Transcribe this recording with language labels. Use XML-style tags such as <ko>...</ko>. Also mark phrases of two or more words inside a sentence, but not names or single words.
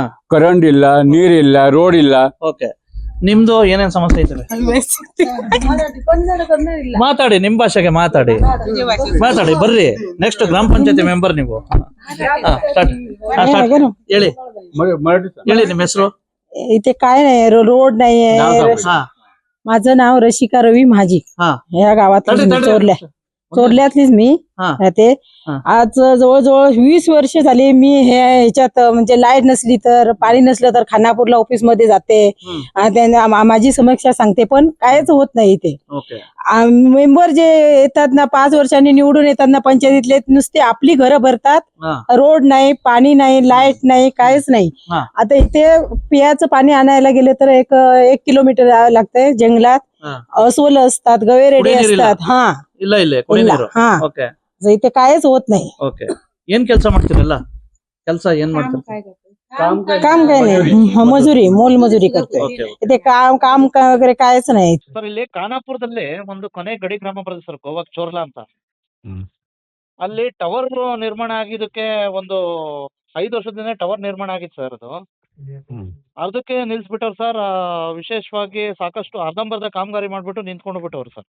<kn>ಕರೆಂಟ್ ಇಲ್ಲ, ನೀರ್ ಇಲ್ಲ, ರೋಡ್ ಇಲ್ಲ. ಓಕೆ. ನಿಮ್ದು ಏನೇನ್ ಸಮಸ್ಯೆ ಇದೆ? ಮಾತಾಡಿ, ನಿಮ್ ಭಾಷೆಗೆ ಮಾತಾಡಿ. ಬರ್ರಿ. ನೆಕ್ಸ್ಟ್ ಗ್ರಾಮ ಪಂಚಾಯತಿ ಮೆಂಬರ್ ನೀವು. ಹೇಳಿ ಹೇಳಿ ನಿಮ್ಮ ಹೆಸರು?</kn> <mr>इथे काय नाही, रोड नाहीये. हा माझं नाव रशिका रवी महाजी. हा ह्या गावातलीच मी, चोरल्यातलीच मी हा. राहते. हा. आज जवळजवळ 20 वर्ष झाली मी ह्याच्यात, म्हणजे लाईट नसली तर, पाणी नसलं तर खानापूरला ऑफिस मध्ये जाते. हम्म. त्यांना माझी समस्या सांगते, पण कायच होत नाही इथे. ओके. मेंबर जे येतात ना, 5 वर्षांनी निवडून येतात ना पंचायतीतले, नुसते आपली घरं भरतात. हा रोड नाही, पाणी नाही, लाईट नाही, काहीच नाही. हा. आता इथे पियाचं पाणी आणायला गेले तर एक किलोमीटर जावं लागतंय जंगलात. हा. अस्वल असतात, गवेरेडे</mr> <kn>कुडी ನೀರಿಲ್ಲ?</kn> <mr>असतात. हा</mr> <kn>ಇಲ್ಲ ಇಲ್ಲ ಕುಡಿ ಇಲ್ಲ. ನೀರು. ಹಾ. ಓಕೆ</kn> <mr>इथे कायच होत नाही.</mr> <kn>ಓಕೆ. ಏನ್ ಕೆಲಸ ಮಾಡ್ತೀರಲ್ಲ? ಕೆಲಸ ಏನ್ ಮಾಡ್ತೀರ?</kn> <mr>काम काय नाही, मजुरी, मोल मजुरी करतोय.</mr> <kn>ಓಕೆ.</kn> <mr>इथे काम वगैरे कायच नाही.</mr> <kn>ಸರ್, ಇಲ್ಲಿ ಖಾನಾಪುರದಲ್ಲಿ ಒಂದು ಕೊನೆ ಗಡಿ ಗ್ರಾಮ ಬರುತ್ತೆ ಸರ್, ಗೋವಾಕ್ ಚೋರ್ಲಾ ಅಂತ. ಅಲ್ಲಿ ಟವರ್ ನಿರ್ಮಾಣ ಆಗಿದ್ದಕ್ಕೆ ಒಂದು 5 ವರ್ಷದಿಂದ ಟವರ್ ನಿರ್ಮಾಣ ಆಗಿತ್ತು ಸರ್. ಅದು ಅದಕ್ಕೆ ನಿಲ್ಸ್ಬಿಟ್ಟವ್ರು ಸರ್. ವಿಶೇಷವಾಗಿ ಸಾಕಷ್ಟು ಅರ್ಧಂಬರ್ಧ ಕಾಮಗಾರಿ ಮಾಡ್ಬಿಟ್ಟು ನಿಂತ್ಕೊಂಡು ಬಿಟ್ಟವ್ರು ಸರ್.</kn>